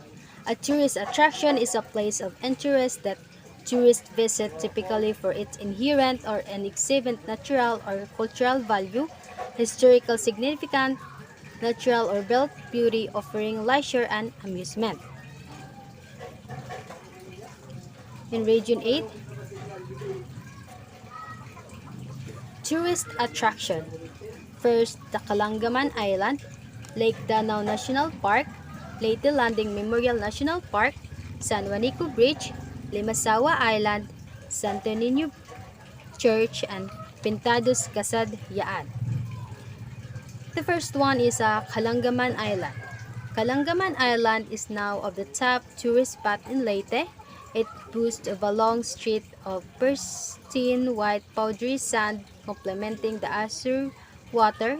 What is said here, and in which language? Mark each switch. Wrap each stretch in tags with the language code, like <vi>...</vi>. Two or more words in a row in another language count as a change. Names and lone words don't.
<en>A tourist attraction is a place of interest that tourists visit typically for its inherent or an exhibit natural or cultural value, historical significance, natural or built beauty offering leisure and amusement. In Region 8, tourist attraction. First, the Kalangaman Island, Lake Danao National Park, Leyte Landing Memorial National Park, San Juanico Bridge, Limasawa Island, Santo Niño Church, and Pintados Casad Yaan. The first one is Kalangaman Island. Kalangaman Island is now of the top tourist spot in Leyte. It boasts of a long street of pristine white powdery sand complementing the azure water.</en>